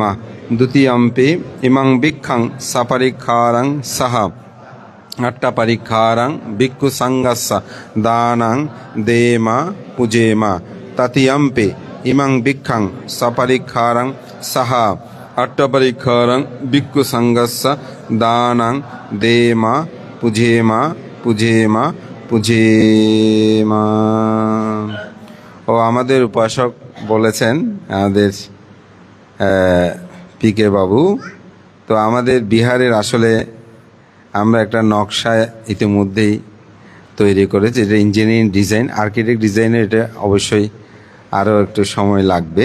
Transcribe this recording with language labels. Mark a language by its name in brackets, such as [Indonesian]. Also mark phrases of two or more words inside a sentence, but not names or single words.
[Pali] দ্বিতীয়ম্পি ইমং ভিক্ষাং সপরিক্ষারং সাহা অট্টপরিক্ষারং ভিক্ষু সংঘস্য দানং দেম পূজেম। তৃতীয়ম্পি ইমং ভিক্ষাং সপরিক্ষারং সাহা অট্টপরিক্ষারং ভিক্ষু সংঘস্য দানং দেম পূজেম পূজেম পূজেম। [Bangla] ও আমাদের উপাসক বলেছেন, আমাদের পিকে বাবু, তো আমাদের বিহারের আসলে আমরা একটা নকশা ইতিমধ্যেই তৈরি করেছি। এটা [English] engineering design, [Bangla] আর্কিটেক্ট ডিজাইনের, এটা অবশ্যই আরও একটু সময় লাগবে।